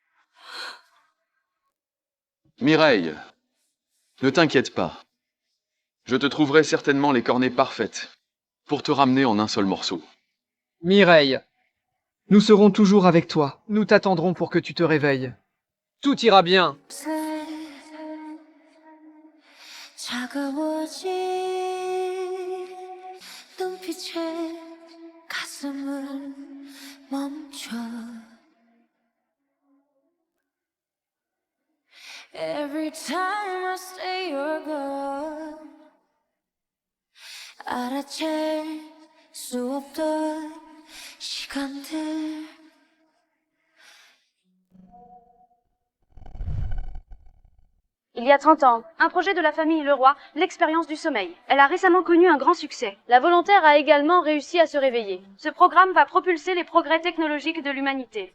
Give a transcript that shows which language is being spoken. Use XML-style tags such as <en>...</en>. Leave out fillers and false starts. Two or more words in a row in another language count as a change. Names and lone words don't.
<fr>Mireille, ne t'inquiète pas. Je te trouverai certainement les cornées parfaites pour te ramener en un seul morceau. Mireille, nous serons toujours avec toi. Nous t'attendrons pour que tu te réveilles. Tout ira bien.</fr> <ko>차가워진 눈빛에 가슴을 멈춰</ko> <en>Every time I say you're gone</en> <ko>알아챌 수 없던 시간들</ko> <fr>Il y a 30 ans, un projet de la famille Leroy, l'expérience du sommeil. Elle a récemment connu un grand succès. La volontaire a également réussi à se réveiller. Ce programme va propulser les progrès technologiques de l'humanité.</fr>